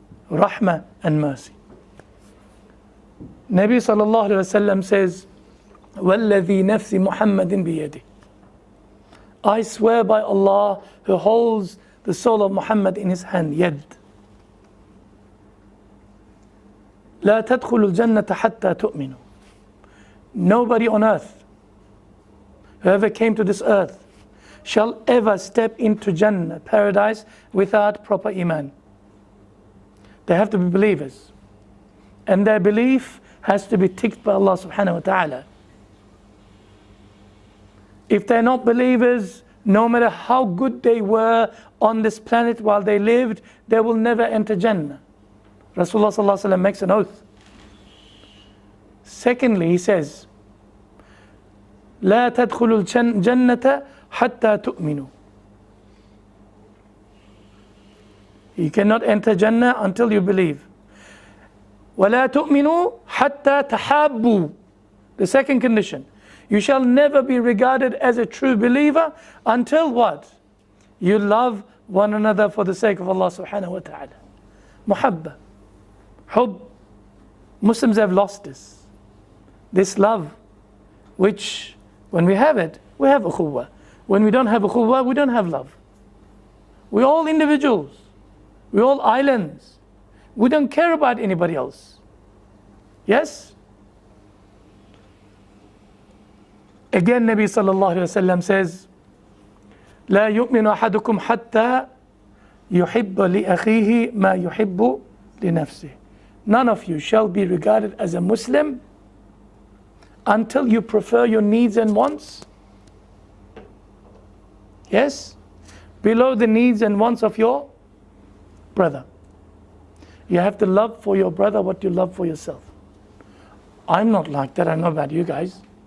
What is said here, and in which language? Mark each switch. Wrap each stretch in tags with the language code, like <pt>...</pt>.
<en>Rahmah and mercy. Nabi sallallahu alayhi wa sallam says,</en> <ar>وَالَّذِي نَفْسِ مُحَمَّدٍ بِيَدِهِ.</ar> <en>I swear by Allah who holds the soul of Muhammad in his hand, yad.</en> <ar>لا تدخلوا الجنة حتى تؤمنوا.</ar> <en>Nobody on earth, whoever came to this earth, shall ever step into Jannah, paradise, without proper iman. They have to be believers. And their belief has to be ticked by Allah subhanahu wa ta'ala. If they're not believers, no matter how good they were on this planet while they lived, they will never enter Jannah. Rasulullah sallallahu alaihi wasallam makes an oath. Secondly, he says,</en> <ar>لا تدخلوا الجنة حتى تؤمنوا.</ar> <en>You cannot enter Jannah until you believe.</en> <ar>ولا تؤمنوا حتى تحابوا.</ar> <en>The second condition, you shall never be regarded as a true believer until what? You love one another for the sake of Allah subhanahu wa ta'ala. Muhabba, hub. Muslims have lost this love, which when we have it, we have ukhuwah. When we don't have ukhuwah, we don't have love. We're all individuals. We're all islands. We don't care about anybody else. Yes? Again, Nabi sallallahu alayhi wa sallam says,</en> <ar>لا يؤمن أحدكم حتى يحب لأخيه ما يحب لنفسه.</ar> <en>None of you shall be regarded as a Muslim until you prefer your needs and wants, yes, below the needs and wants of your brother. You have to love for your brother what you love for yourself. I'm not like that. I know about you guys.</en>